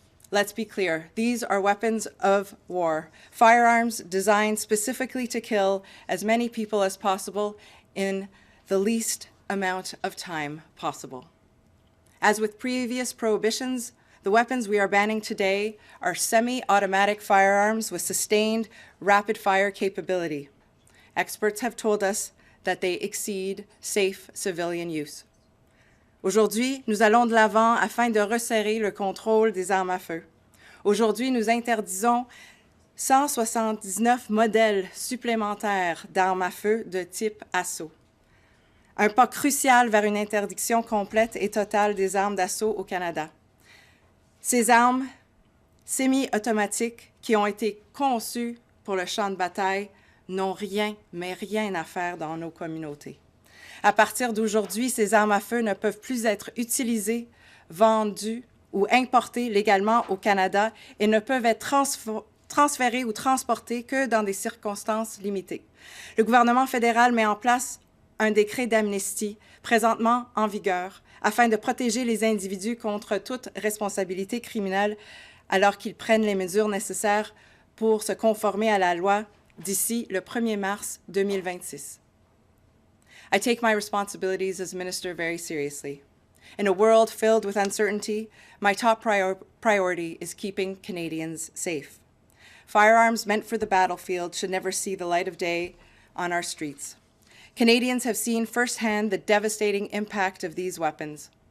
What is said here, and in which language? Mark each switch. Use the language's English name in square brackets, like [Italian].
[English] Let's be clear, these are weapons of war, firearms designed specifically to kill as many people as possible in the least amount of time possible. As with previous prohibitions, the weapons we are banning today are semi-automatic firearms with sustained rapid-fire capability. Experts have told us that they exceed safe civilian use. [French] Aujourd'hui, nous allons de l'avant afin de resserrer le contrôle des armes à feu. Aujourd'hui, nous interdisons 179 modèles supplémentaires d'armes à feu de type assaut. Un pas crucial vers une interdiction complète et totale des armes d'assaut au Canada. Ces armes semi-automatiques qui ont été conçues pour le champ de bataille n'ont rien, mais rien à faire dans nos communautés. À partir d'aujourd'hui, ces armes à feu ne peuvent plus être utilisées, vendues ou importées légalement au Canada et ne peuvent être transférées ou transportées que dans des circonstances limitées. Le gouvernement fédéral met en place un décret d'amnistie présentement en vigueur afin de protéger les individus contre toute responsabilité criminelle alors qu'ils prennent les mesures nécessaires pour se conformer à la loi d'ici le 1er mars 2026. [English] I take my responsibilities as minister very seriously. In a world filled with uncertainty, my top priority is keeping Canadians safe. Firearms meant for the battlefield should never see the light of day on our streets. Canadians have seen firsthand the devastating impact of these weapons.